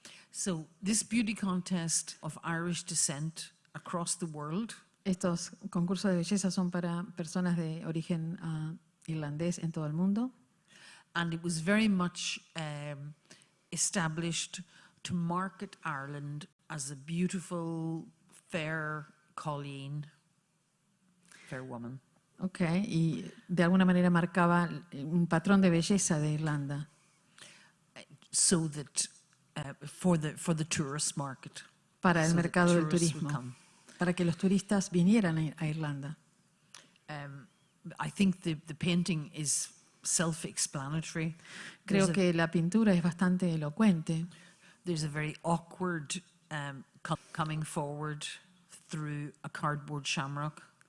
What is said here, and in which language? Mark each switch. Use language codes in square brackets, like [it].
[en] So this beauty contest of Irish descent across the world [es] Estos concursos de belleza son para personas de origen irlandés en todo el mundo. [en] and it was very much established to market Ireland as a beautiful, fair Colleen, fair woman. [es] Okay, y de alguna manera marcaba un patrón de belleza de Irlanda [en] So that for the tourist market, [es] para el [en] so that [es] mercado del [en] tourists would [es] turismo, [en] come. [es] para que los turistas vinieran a Irlanda. [en] I think the painting is self-explanatory. [es] Creo que la pintura es bastante elocuente. [en] There's a very awkward coming forward through a cardboard shamrock.